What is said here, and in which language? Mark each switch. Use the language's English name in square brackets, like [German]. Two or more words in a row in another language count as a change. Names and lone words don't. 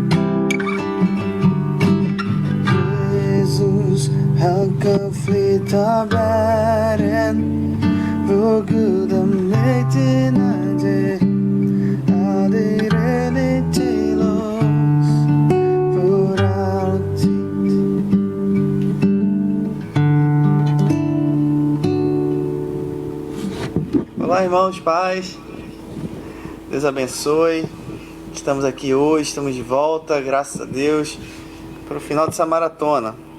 [Swedish] Jesus, han kan flytta världen. Vår Gud är mäktig när det aldrig räddning till oss för alltid. [Portuguese] Olá, irmãos, paz. Deus abençoe. Estamos aqui hoje, estamos de volta, graças a Deus, para o final dessa maratona.